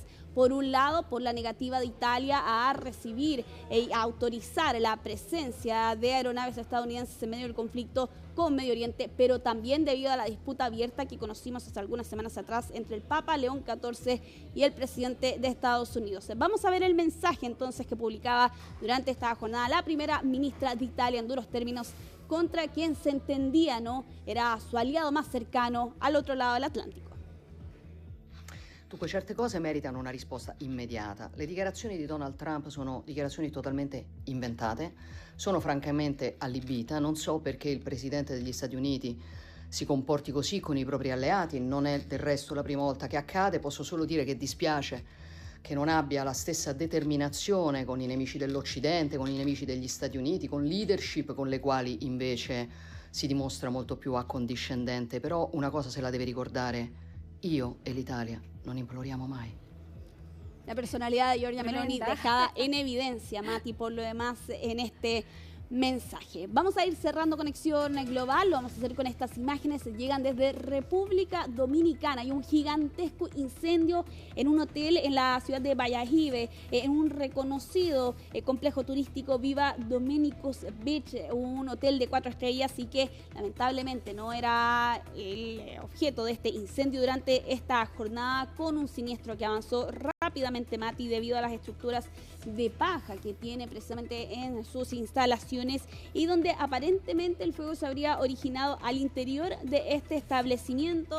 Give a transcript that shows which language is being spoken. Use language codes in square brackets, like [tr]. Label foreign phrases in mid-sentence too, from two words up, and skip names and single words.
[es] Por un lado, por la negativa de Italia a recibir y a autorizar la presencia de aeronaves estadounidenses en medio del conflicto con Medio Oriente, pero también debido a la disputa abierta que conocimos hace algunas semanas atrás entre el Papa León XIV y el presidente de Estados Unidos. Vamos a ver el mensaje entonces que publicaba durante esta jornada la primera ministra de Italia en duros términos contra quien se entendía, ¿no?, era su aliado más cercano al otro lado del Atlántico. [it] Dunque, certe cose meritano una risposta immediata. Le dichiarazioni di Donald Trump sono dichiarazioni totalmente inventate, sono francamente allibita. Non so perché il presidente degli Stati Uniti si comporti così con i propri alleati, non è del resto la prima volta che accade. Posso solo dire che dispiace che non abbia la stessa determinazione con i nemici dell'Occidente, con i nemici degli Stati Uniti, con leadership con le quali invece si dimostra molto più accondiscendente. Però una cosa se la deve ricordare: io e l'Italia non imploriamo mai. [es] La personalidad de Giorgia Meloni dejada en evidencia, Mati, por lo demás en este mensaje. Vamos a ir cerrando Conexión Global, lo vamos a hacer con estas imágenes. Llegan desde República Dominicana. Hay un gigantesco incendio en un hotel en la ciudad de Valladolid, en un reconocido complejo turístico, Viva Dominicus Beach, un hotel de 4 estrellas, y que lamentablemente no era el objeto de este incendio durante esta jornada, con un siniestro que avanzó rápidamente, Mati, debido a las estructuras de paja que tiene precisamente en sus instalaciones, y donde aparentemente el fuego se habría originado al interior de este establecimiento.